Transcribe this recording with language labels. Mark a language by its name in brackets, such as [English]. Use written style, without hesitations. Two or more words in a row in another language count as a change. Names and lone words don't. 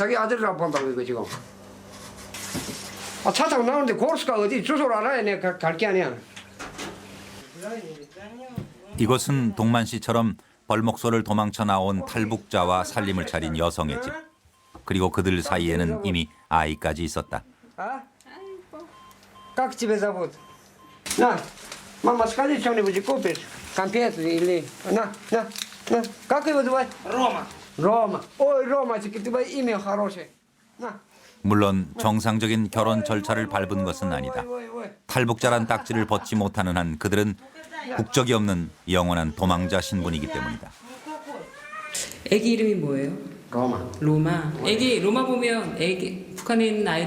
[Korean] 자기 아들이랑 본다고 이거 지금. 차 타고 나오는데 고르스가 어디 주소를 알아야 내가 갈 게 아니야. 이곳은 동만 씨처럼 벌목소를 도망쳐 나온 탈북자와 살림을 차린 여성의 집. 그리고 그들 사이에는 이미 아이까지 있었다. [Russian] Как тебя зовут? На, мама, скажи что-нибудь купишь? Конфеты или... На. Как его звать? Рома. Ой, Ромочка, твое имя хорошее. На. [Korean] 물론 정상적인 결혼 절차를 밟은 것은 아니다. ой. 탈북자란 딱지를 벗지 못하는 한 그들은 국적이 없는 영원한 도망자 신분이기 때문이다. 애기 이름이 뭐예요? [Russian] Рома. [Korean] 로마. 애기 로마 보면 애기 북한에 있는 아이들